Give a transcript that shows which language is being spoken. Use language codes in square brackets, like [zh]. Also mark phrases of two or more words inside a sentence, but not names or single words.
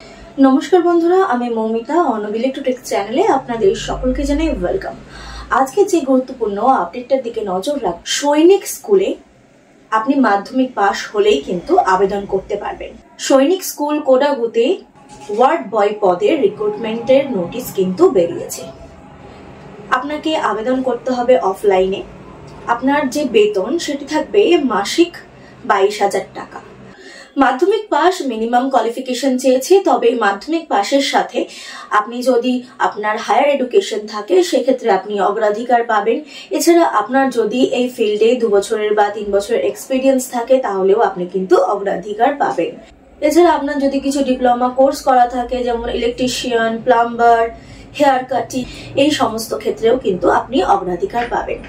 [bn] নমস্কার বন্ধুরা আমি মৌমিতা আনবিল টু টেক চ্যানেলে আপনাদের সকলকে জানাই ওয়েলকাম। আজ কে যে গুরুত্বপূর্ণ আপডেটটার দিকে নজর রাখ সৈনিক স্কুলে আপনি মাধ্যমিক পাশ হলেই কিন্তু আবেদন করতে পারবেন। সৈনিক স্কুল কোডাগুতে [en] ward boy [bn] পদে [en] recruitment-er notice [bn] কিন্তু বেরিয়েছে। আপনাকে আবেদন করতে হবে অফলাইনে। আপনার যে বেতন সেটি থাকবে মাসিক 22,000 টাকা। মাধ্যমিক পাশ [en] minimum qualification [bn] চেয়েছে, তবে মাধ্যমিক পাশের সাথে আপনি যদি আপনার [en] higher education [bn] থাকে সেক্ষেত্রে আপনি অগ্রাধিকার পাবেন। এছাড়া আপনার যদি এই ফিল্ডে 2 বছরের বা 3 বছরের এক্সপেরিয়েন্স থাকে তাহলেও আপনি কিন্তু অগ্রাধিকার পাবেন। এছাড়া আপনার যদি কিছু [en] diploma course [bn] করা থাকে যেমন [en] electrician, plumber, hair cutting [bn] এই সমস্ত ক্ষেত্রেও কিন্তু আপনি অগ্রাধিকার পাবেন।